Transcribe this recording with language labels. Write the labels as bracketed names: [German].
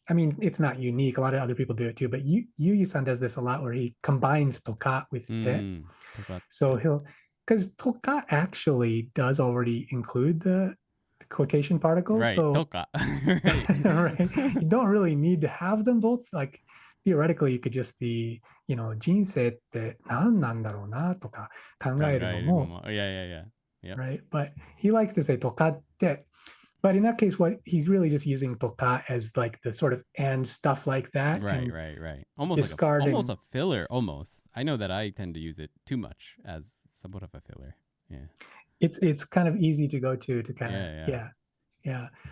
[English] I mean, it's not unique. A lot of other people do it too, but Yu-san does this a lot where he combines toka with te. So because toka actually does already include the quotation particles. Right, so, toka. Right. You don't really need to have them both. Like theoretically, you could just be, you know, [Japanese] 人生って何なんだろうなとか考えるのも。 [English] Yeah. Yep. Right. But he likes to say toka te. But in that case, what he's really just using toka as like the sort of and stuff like that. Right. Almost discarding. Almost a filler, almost. I know that I tend to use it too much as somewhat of a filler. Yeah. It's kind of easy to go to kind of yeah.